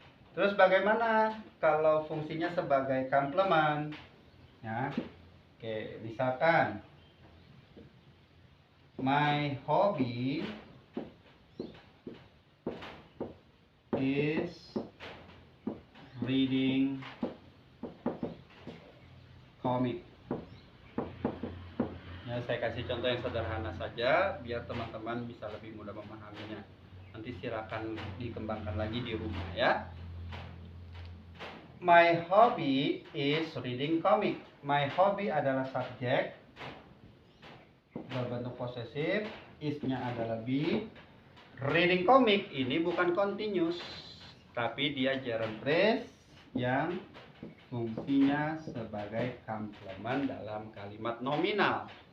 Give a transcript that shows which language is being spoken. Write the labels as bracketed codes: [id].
[id] Terus bagaimana kalau fungsinya sebagai komplement? Ya. Oke, misalkan [en] my hobby is reading comic. [id] Ya, saya kasih contoh yang sederhana saja biar teman-teman bisa lebih mudah memahaminya. Nanti silakan dikembangkan lagi di rumah ya. [en] My hobby is reading comic. My hobby [id] adalah subjek berbentuk posesif, is-nya adalah be. Reading comic ini bukan continuous, tapi dia gerund phrase yang fungsinya sebagai komplement dalam kalimat nominal.